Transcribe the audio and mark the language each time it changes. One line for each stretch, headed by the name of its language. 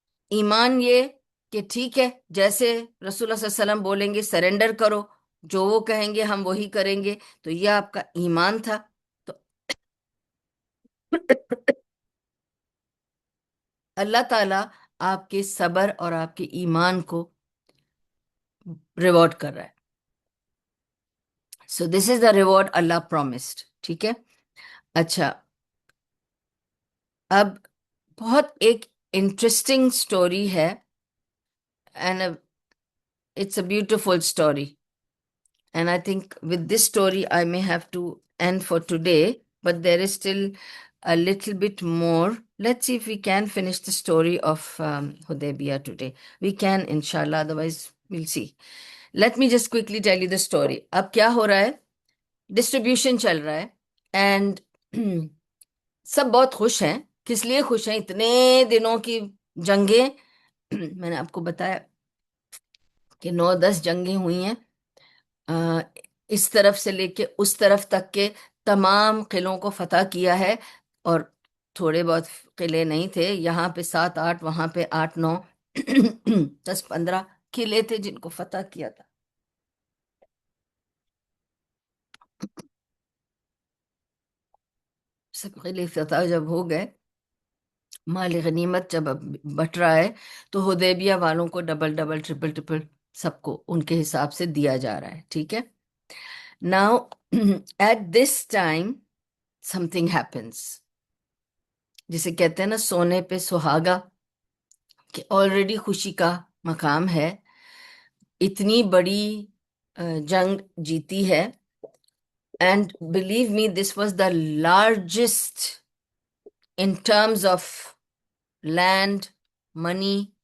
Urdu: ایمان یہ کہ ٹھیک ہے، جیسے رسول اللہ صلی اللہ علیہ وسلم بولیں گے سرنڈر کرو، جو وہ کہیں گے ہم وہی کریں گے. تو یہ آپ کا ایمان تھا. تو اللہ تعالیٰ آپ کے صبر اور آپ کے ایمان کو ریوارڈ کر رہا ہے.
English: So this is the reward اللہ promised.
Urdu: ٹھیک ہے. اچھا، اب بہت ایک انٹرسٹنگ اسٹوری ہے،
English: And it's a beautiful story. And I think with this story, I may have to end for today, but there is still a little bit more. Let's see if we can finish the story of Hudaybiyah today. We can, inshallah, otherwise we'll see. Let me just quickly tell you the story.
Urdu: اب کیا ہو رہا ہے؟ Distribution چل رہا ہے، and سب بہت خوش ہیں. کس لیے خوش ہیں؟ اتنے دنوں کی جنگیں میں نے آپ کو بتایا کہ 9-10 جنگیں ہوئی ہیں، اس طرف سے لے کے اس طرف تک کے تمام قلعوں کو فتح کیا ہے. اور تھوڑے بہت قلعے نہیں تھے، یہاں پہ 7-8، وہاں پہ 8-9 10-15 قلعے تھے جن کو فتح کیا تھا. سب قلعے فتح جب ہو گئے، مال غنیمت جب اب بٹ رہا ہے، تو حدیبیہ والوں کو ڈبل ڈبل ٹرپل ٹرپل سب کو ان کے حساب سے دیا جا رہا ہے. ٹھیک ہے.
English: Now, at this time, something happens.
Urdu: جسے کہتے ہیں نا سونے پہ سہاگا، کہ آلریڈی خوشی کا مقام ہے، اتنی بڑی جنگ جیتی ہے.
English: And believe me this was the largest in terms of land, money.